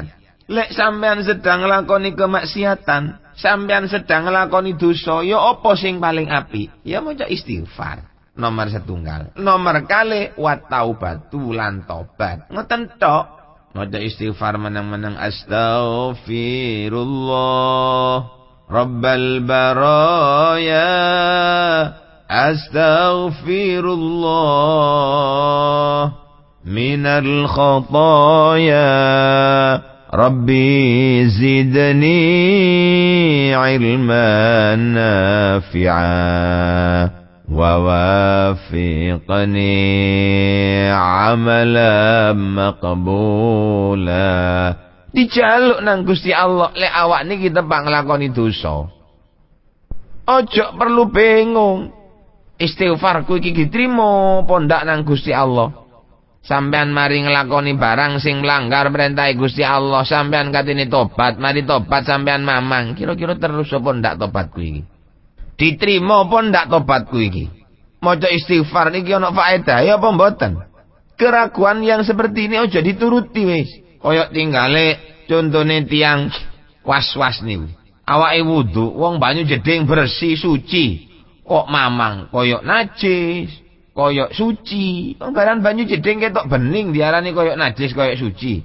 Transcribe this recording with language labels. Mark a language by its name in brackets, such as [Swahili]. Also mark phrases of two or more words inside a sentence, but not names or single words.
[Javanese] Lek sampean sedang nglakoni kemaksiatan, sampean sedang nglakoni dosa, ya apa sing paling apik? Ya maca istighfar. Nomor setunggal. Nomor kali [Arabic] والتوبة [Javanese] lan taubat. Ngoten tok. Maca istighfar meneng-meneng [Arabic] أستغفر الله رب البرايا أستغفر الله من الخطايا رب زدني علما نافعا ووفقني عملا مقبولا. [Javanese] Dijaluk nang Gusti Allah lek awak niki tepang nglakoni dosa. Ojo perlu bingung. Istighfarku iki diterima apa ndak nang Gusti Allah. Sampean mari nglakoni barang sing melanggar perintah Gusti Allah, sampean katene tobat, mari tobat sampean mamang. Kira-kira terus apa ndak tobatku iki? Diterima apa ndak tobatku iki? Maca istighfar niki ana faedah ya apa mboten? [Indonesian] Keraguan yang seperti ini [Javanese] ojo dituruti wis. Kaya tinggale contone tiang was-was niku. Awake wudu, wong banyu jeding bersih suci. Kok mamang koyok najis, koyok suci. Barang banyu jeding ketok bening diarani koyok najis, koyok suci.